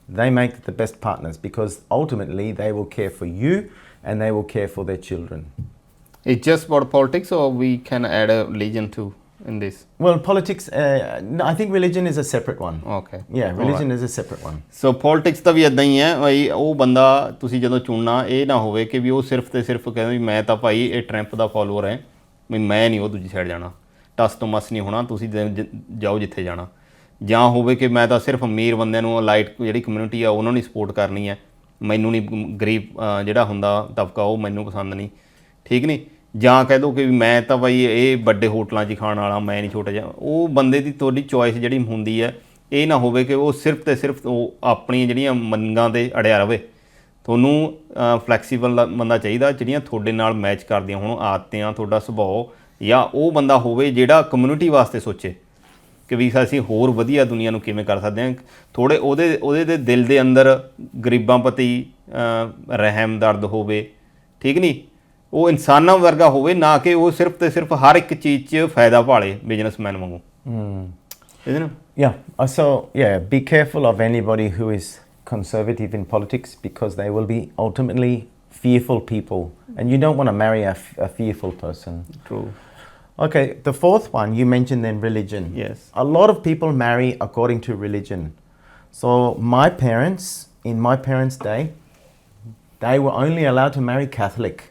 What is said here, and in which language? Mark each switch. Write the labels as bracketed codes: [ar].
[en] They make the best partners because ultimately they will care for you and they will care for their children. It's just about politics, or we can add a religion too in this? Well, politics, no, I think religion is a separate one. Okay. Yeah, religion is a separate one. [pa] So politics ਦਾ ਵੀ ਇੱਦਾਂ ਹੀ ਹੈ ਭਾਈ। ਉਹ ਬੰਦਾ ਤੁਸੀਂ ਜਦੋਂ ਚੁਣਨਾ, ਇਹ ਨਾ ਹੋਵੇ ਕਿ ਵੀ ਉਹ ਸਿਰਫ ਤੇ ਸਿਰਫ ਕਹਿੰਦਾ ਵੀ ਮੈਂ ਤਾਂ ਭਾਈ ਇਹ ਟਰੰਪ ਦਾ ਫੋਲੋਅਰ ਹੈ, ਵੀ ਮੈਂ ਨਹੀਂ ਉਹ ਦੂਜੀ ਸਾਈਡ ਜਾਣਾ, ਟਸ ਤੋਂ ਮਸ ਨਹੀਂ ਹੋਣਾ, ਤੁਸੀਂ ਜਾਓ ਜਿੱਥੇ ਜਾਣਾ। ਜਾਂ ਹੋਵੇ ਕਿ ਮੈਂ ਤਾਂ ਸਿਰਫ ਅਮੀਰ ਬੰਦਿਆਂ ਨੂੰ, ਲਾਈਟ ਜਿਹੜੀ ਕਮਿਊਨਿਟੀ ਆ ਉਹਨਾਂ ਨੂੰ ਸਪੋਰਟ ਕਰਨੀ ਹੈ, ਮੈਨੂੰ ਨਹੀਂ ਗਰੀਬ ਜਿਹੜਾ ਹੁੰਦਾ ਤਬਕਾ ਉਹ ਮੈਨੂੰ ਪਸੰਦ ਨਹੀਂ, ਠੀਕ ਨਹੀਂ। ਜਾਂ ਕਹਿ ਦਿਓ ਕਿ ਮੈਂ ਤਾਂ ਬਾਈ ਇਹ ਵੱਡੇ ਹੋਟਲਾਂ 'ਚ ਖਾਣ ਵਾਲਾ, ਮੈਂ ਨਹੀਂ ਛੋਟਾ ਜਿਹਾ। ਉਹ ਬੰਦੇ ਦੀ ਤੁਹਾਡੀ ਚੋਇਸ ਜਿਹੜੀ ਹੁੰਦੀ ਹੈ, ਇਹ ਨਾ ਹੋਵੇ ਕਿ ਉਹ ਸਿਰਫ ਤੇ ਸਿਰਫ ਉਹ ਆਪਣੀਆਂ ਜਿਹੜੀਆਂ ਮੰਗਾਂ 'ਤੇ ਅੜਿਆ ਰਵੇ। ਤੁਹਾਨੂੰ ਫਲੈਕਸੀਬਲ ਬੰਦਾ ਚਾਹੀਦਾ, ਜਿਹੜੀਆਂ ਤੁਹਾਡੇ ਨਾਲ ਮੈਚ ਕਰਦੀਆਂ ਹੋਣ ਆਦਤਾਂ, ਤੁਹਾਡਾ ਸੁਭਾਅ, ਜਾਂ ਉਹ ਬੰਦਾ ਹੋਵੇ ਜਿਹੜਾ ਕਮਿਊਨਿਟੀ ਵਾਸਤੇ ਸੋਚੇ ਕਿ ਵੀ ਅਸੀਂ ਹੋਰ ਵਧੀਆ ਦੁਨੀਆ ਨੂੰ ਕਿਵੇਂ ਕਰ ਸਕਦੇ ਹਾਂ। ਥੋੜ੍ਹੇ ਉਹਦੇ ਦੇ ਦਿਲ ਦੇ ਅੰਦਰ ਗਰੀਬਾਂ ਪ੍ਰਤੀ ਰਹਿਮ ਦਰਦ ਹੋਵੇ, ਠੀਕ ਨਹੀਂ। ਉਹ ਇਨਸਾਨਾਂ ਵਰਗਾ ਹੋਵੇ, ਨਾ ਕਿ ਉਹ ਸਿਰਫ ਤੇ ਸਿਰਫ ਹਰ ਇੱਕ ਚੀਜ਼ 'ਚ ਫਾਇਦਾ ਭਾਲੇ ਬਿਜ਼ਨਸਮੈਨ ਵਾਂਗੂ। [en] Isn't it? Yeah. So, yeah, be careful of anybody who is conservative in politics because they will be ultimately fearful people. And you don't want to marry a fearful person. True. Okay, the fourth one, you mentioned then religion. Yes. A lot of people marry according to religion. So my parents, in my parents' day, they were only allowed to marry Catholic.